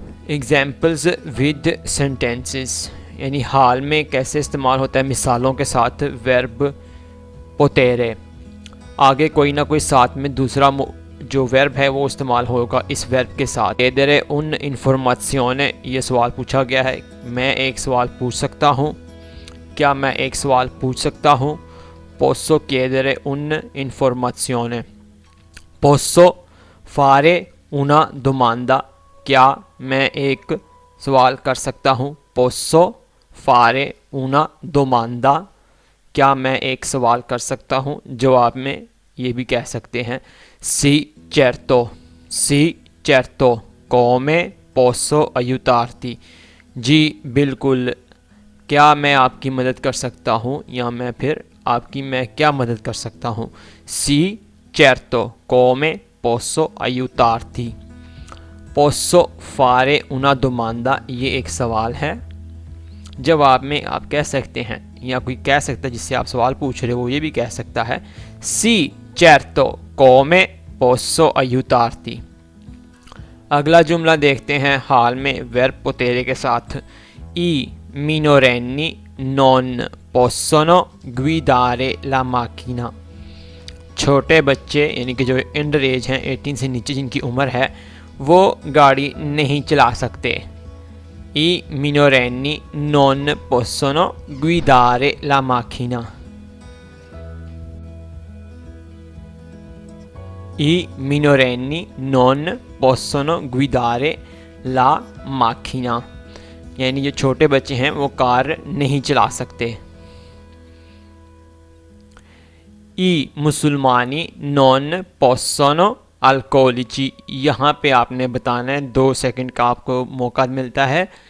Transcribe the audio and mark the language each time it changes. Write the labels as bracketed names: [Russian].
[Hindi] Examples with sentences, यानी हाल में कैसे इस्तेमाल होता है मिसालों के साथ वर्ब पोतेरे। आगे कोई ना कोई साथ में दूसरा जो वर्ब है वो इस्तेमाल होगा इस वर्ब के साथ। [Italian] चिedere un informazione, [Hindi] ये सवाल पूछा गया है। मैं एक सवाल पूछ सकता हूँ। क्या मैं एक सवाल पूछ सकता हूँ? [Italian] posso chiedere un informazione। posso fare una domanda, [Hindi] क्या मैं एक सवाल कर सकता हूँ? [Italian] posso fare una domanda, [Hindi] क्या मैं एक सवाल कर सकता हूँ? जवाब में ये भी कह सकते हैं [Italian] sì certo, sì certo, come posso aiutarti, [Hindi] जी बिल्कुल, क्या मैं आपकी मदद कर सकता हूँ, या मैं फिर आपकी मैं क्या मदद कर सकता हूँ। [Italian] sì certo, come posso aiutarti। posso fare una domanda, [Hindi] ये एक सवाल है। जवाब में आप कह सकते हैं, या कोई कह सकता है जिससे आप सवाल पूछ रहे हो वो ये भी कह सकता है [Italian] sì certo, come posso aiutarti। [Hindi] अगला जुमला देखते हैं हाल में वर्ब पोतेरे के साथ। [Italian] i minorenni non possono guidare la macchina, [Hindi] छोटे बच्चे यानी कि जो अंडर एज हैं, 18 से नीचे जिनकी उम्र है, वो गाड़ी नहीं चला सकते। [Italian] I minorenni non possono guidare la macchina। I minorenni non possono guidare la macchina, [Hindi] यानी जो छोटे बच्चे हैं वो कार नहीं चला सकते। [Italian] I musulmani non possono [Hindi] अल्कोहलिची, यहाँ पे आपने बताना है, 2 सेकंड का आपको मौका मिलता है।